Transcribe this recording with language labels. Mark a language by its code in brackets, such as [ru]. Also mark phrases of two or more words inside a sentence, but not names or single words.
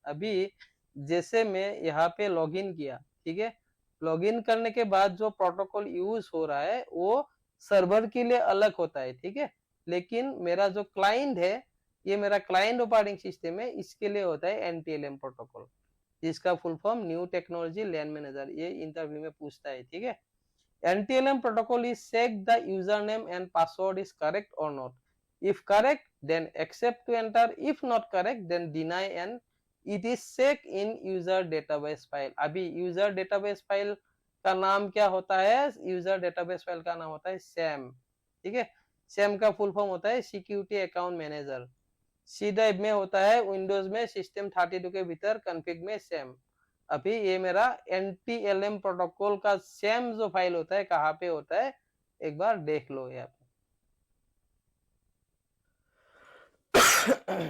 [hi] अभी जैसे मैं यहाँ पे लॉगिन किया, ठीक है, लॉगिन करने के बाद जो [en] protocol use [hi] हो रहा है वो सर्वर के लिए अलग होता है, ठीक है, लेकिन मेरा जो क्लाइंट है, ये मेरा [en] client operating system [hi] है, इसके लिए होता है [en] NTLM protocol, [hi] जिसका [en] full form New Technology LAN Manager, [hi] ये इंटरव्यू में पूछता है, ठीक है। [en] NTLM protocol is check the username and password is correct or not. If correct, then accept to enter. If not correct, then deny and it is check in user database file. [hi] अभी [en] user database file [hi] का नाम क्या होता है? [en] user database file [hi] का नाम होता है SAM, ठीक है। SAM का [en] full form [hi] होता है [en] Security Account Manager. C drive [hi] में होता है विंडोज में सिस्टम 32 के भीतर कॉन्फ़िग में सेम। अभी ये मेरा [en] NTLM protocol [hi] का सेम जो फाइल होता है कहाँ पे होता है, एक बार देख लो यहाँ पे।